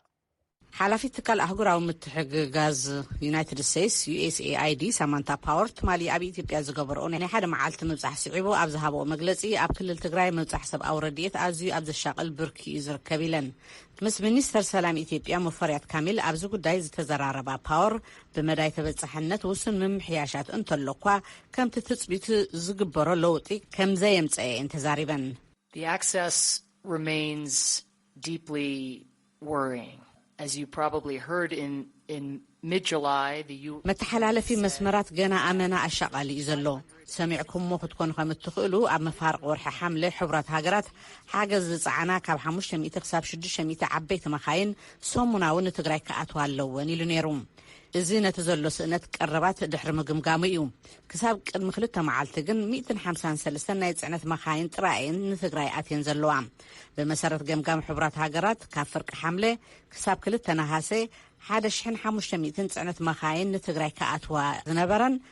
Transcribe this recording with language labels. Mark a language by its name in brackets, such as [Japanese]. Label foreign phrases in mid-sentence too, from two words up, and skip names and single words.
[Tigrinya] ሓላፊት ትካል ኣህጉራዊ ምትሕግጋዝ ዩናይትድ ስቴትስ USAID ሰማንታ ፓወር ትማሊ ኣብ ኢትዮጵያ ዝገበርኦ ናይ ሓደ መዓልቲ ምብፃሕ ስዒቡ ኣብ ዝሃበኦ መግለፂ ኣብ ክልል ትግራይ ምብፃሕ ሰብኣዊ ረድኤት ኣዝዩ ኣብ ዘሻቅል ብርኪ እዩ ዝርከብ ኢለን። ምስ ሚኒስተር ሰላም ኢትዮጵያ ሙፈርያት ካሚል ኣብዚ ጉዳይ ዝተዘራረባ ፓወር ብመዳይ ተበፃሕነት ውስን ምምሕያሻት እንተሎኳ ከምቲ ትፅቢት ዝግበሮ ለውጢ ከም ዘየምፀአ ተዛሪበን። [English] The access remains deeply worrying. As you probably heard in mid-July, the [Tigrinya] መተሓላለፊ መስመራት ገና ኣመና ኣሻቓሊ እዩ ዘሎ። ሰሚዕኩምሞ ክትኮኑ ከም እትኽእሉ ኣብ መፋርቅ ወርሒ ሓምለ ሕቡራት ሃገራት ሓገዝ ዝፀዓና ካብ 500 ክሳብ 600 ዓበይቲ መኻይን ሰሙናዊ ንትግራይ ከኣትዋ ኣለወን ኢሉ ነይሩ። እዚ ነቲ ዘሎ ስእነት ቀረባት ድሕሪ ምግምጋሙ እዩ። ክሳብ ቅድሚ 2 መዓልቲ ግን 153 ናይ ጽዕነት መኻይን ጥራኤን ንትግራይ ኣትየን ዘለዋ። ብመሰረት ገምጋም ሕቡራት ሃገራት ካብ ፍርቂ ሓምለ ክሳብ 2 ነሓሴ 1500 ጽዕነት መኻይን ንትግራይ ከኣትዋ ዝነበረን